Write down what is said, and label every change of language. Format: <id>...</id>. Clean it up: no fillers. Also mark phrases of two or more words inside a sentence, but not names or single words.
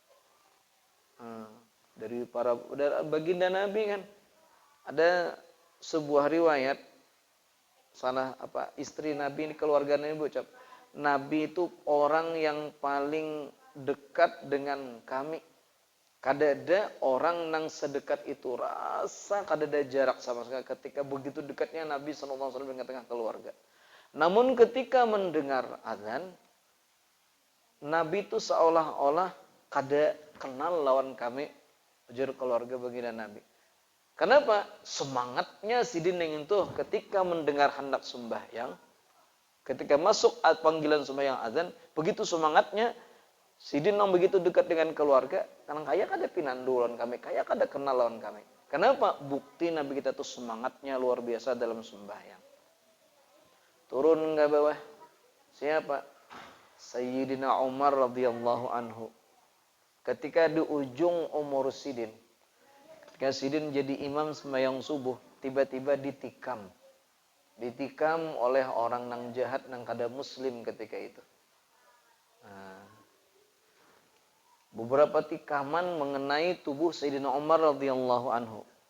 <bjn>Dari para baginda Nabi kan ada sebuah riwayat, istri Nabi ini, keluarga Nabi ucap, Nabi itu orang yang paling dekat dengan kami. Kada ada orang yang sedekat itu, rasa kada ada jarak sama sekali ketika begitu dekatnya Nabi SAW dengan tengah keluarga. Namun ketika mendengar azan, Nabi itu seolah-olah kada kenal lawan kami. ujar keluarga baginda Nabi. Kenapa? Semangatnya Sidin yang itu ketika mendengar hendak sembahyang, ketika masuk panggilan sembahyang azan, begitu semangatnya Sidin yang begitu dekat dengan keluarga, karena kaya kada pinandulan kami, kaya kada kenal lawan kami. Kenapa? Bukti Nabi kita tuh semangatnya luar biasa dalam sembahyang. Turun ke bawah. Siapa? Sayyidina Umar</bjn> <ar>radhiyallahu anhu.</ar> <bjn>Ketika di ujung umur Sidin, ketika Sidin jadi imam sembahyang subuh, tiba-tiba ditikam. Ditikam oleh orang nang jahat nang kada muslim ketika itu. Nah, beberapa tikaman mengenai tubuh Sayyidina Umar</bjn> <ar>radhiyallahu anhu.</ar>